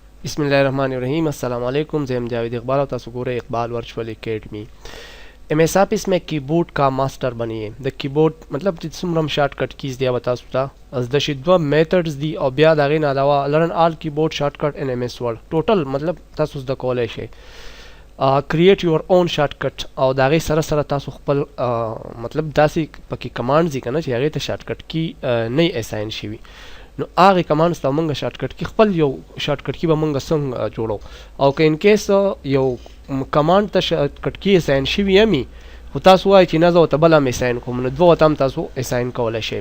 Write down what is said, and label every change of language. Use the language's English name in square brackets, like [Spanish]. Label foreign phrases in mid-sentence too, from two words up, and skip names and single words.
[Pashto] بسم الله الرحمن الرحیم. السلام علیکم. زه یم جاوید اقبال और تاسو ګورئ اقبال वर्चुअल एकेडमी. [Hindi] MS ऑफिस में कीबोर्ड का मास्टर बनिए. [Pashto] د कीबोर्ड مطلب چې څومره [English] shortcut keys [Pashto] دی تاسو ته از د شي دوه میتھډز دی او بیا دغه نه علاوه [English] learn all keyboard shortcut in MS Word [Pashto] ټوټل مطلب تاسو د کولای شئ [English] create your own shortcut [Pashto] او دغه سره سره تاسو خپل مطلب داسې پکې کمانډز دي کنه چې هغه ته [English] shortcut key [Pashto] نه اساین شي. نو هغه کمانډز ته مونږ [English] shortcut key [Pashto] خپل یو [English] shortcut key [Pashto] به مونږ څنګه جوړو او که [English] in case [Pashto] یو کمانډ ته [English] shortcut key [Pashto] اساین شي یمي خو تاسو وایي چې نه زه ته بل هم اساین کوم نو دوه تام تاسو اساین کولای شئ.